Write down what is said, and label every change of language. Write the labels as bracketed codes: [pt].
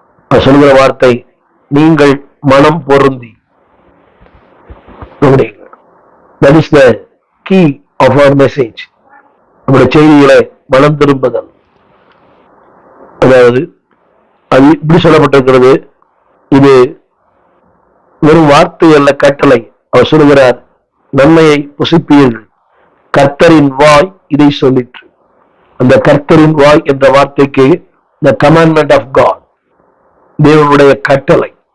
[ta] அது சொல்லுகிற வார்த்தை, நீங்கள் மனம் பொருந்தி. [en] That is the key of our message. [ta] நம்முடைய செய்திகளை மனம் திரும்புதல். அதாவது அது இப்படி சொல்லப்பட்டிருக்கிறது, இது வெறும் வார்த்தை அல்ல, கட்டளை. அவர் சொல்லுகிறார், நன்மையை புசிப்பீர்கள், கர்த்தரின் வாய் இதை சொல்லிற்று. அந்த கர்த்தரின் வாய் என்ற வார்த்தைக்கு [en] the commandment of God, [ta] தேவனுடைய கட்டளை.